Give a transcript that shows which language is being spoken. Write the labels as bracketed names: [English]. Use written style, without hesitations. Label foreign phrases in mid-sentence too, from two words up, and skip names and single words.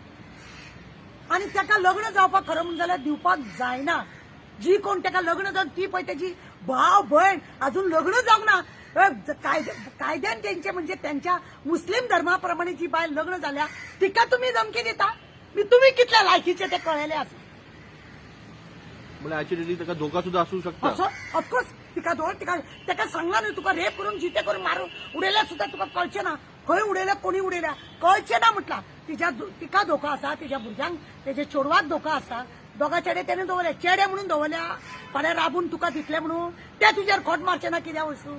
[Konkani] आनी तेका लग्न जावपाक खरें म्हणून जाल्यार दिवपाक जायना. जी कोण तेका लग्न जावन ती पळय तेजी भाव भयण अजून लग्न जावंक ना. कायद्यान तेंचे [Marathi] म्हणजे त्यांच्या मुस्लीम धर्माप्रमाणे [Konkani] जी बायल लग्न जाल्या तिका तुम्ही धमकी दिता. तुम्ही कितल्या लायकीचे ते कळयले आसा. [Marathi] म्हणजे ऍक्च्युअली त्याचा धोका सुद्धा असू शकतो. [Konkani] असो ऑफकोर्स तिका दोन तेका सांगला न्हू तुका रेप करून जिते करून मारून उडयल्या सुद्धा तुका कळचें ना. खंय उडयल्या कोणी उडयल्या कळचें ना म्हटला. तिका धोका आसा, तिच्या भुरग्यांक तेजे चोडवाक धोका आसा. दोगा चेडे तेणे दवरले, चेडे म्हणून दवरल्या. फाल्यां राबून तुका दितले म्हणून ते तुजेर खोट मारचे ना कित्याक वचून.